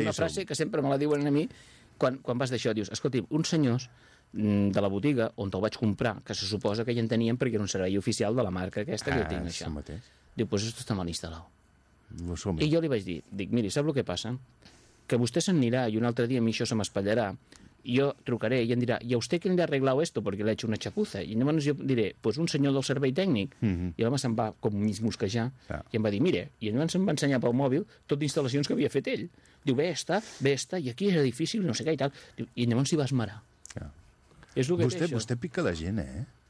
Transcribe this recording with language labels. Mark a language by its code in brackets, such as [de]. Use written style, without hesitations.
[ca] és una frase que sempre me la diuen a mi quan vas d'això. Dius, escolti, uns senyors de la botiga on te'l vaig comprar, que se suposa que ja en tenien perquè era un servei oficial de la marca aquesta que jo tinc, això. Diu, doncs això està mal instal·lat. I jo li vaig dir, dic, miri, sap el que passa? Que vostè se'n anirà i un altre dia a mi això se m'espatllarà. Jo trucaré i em dirà, [es] i a usted que li ha arreglado esto porque le ha hecho una chapuza. [ca] I llavors jo diré, pues un senyor del servei tècnic. I l'home se'n va com mig mosquejar i em va dir, mire, i llavors em va ensenyar pel mòbil tot d'instal·lacions que havia fet ell. Diu, bé està, i aquí és difícil, no sé què i tal. Diu, i llavors s'hi va esmerar. És el que vostè, vostè pica la gent, eh?